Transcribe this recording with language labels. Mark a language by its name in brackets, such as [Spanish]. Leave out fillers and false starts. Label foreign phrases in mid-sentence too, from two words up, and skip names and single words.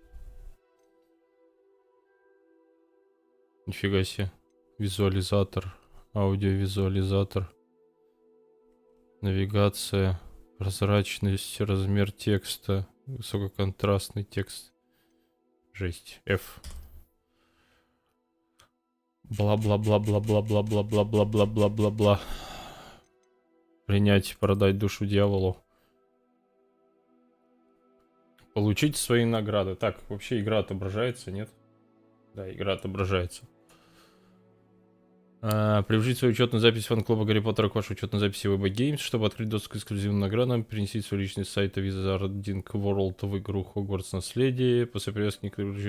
[Russian] Нифига себе. Визуализатор. Аудиовизуализатор. Навигация. Прозрачность. Размер текста. Высококонтрастный текст. Жесть. F. Бла-бла-бла-бла-бла-бла-бла-бла-бла-бла-бла-бла. Принять, продать душу дьяволу. Получить свои награды. Так, вообще игра отображается, нет? Да, игра отображается. Приложить свою учетную запись фан-клуба Гарри Поттера к вашей учетной записи Web Games, чтобы открыть доступ к эксклюзивным наградам, перенести свой личный сайт Wizarding World в игру Hogwarts Наследие, после привязки к...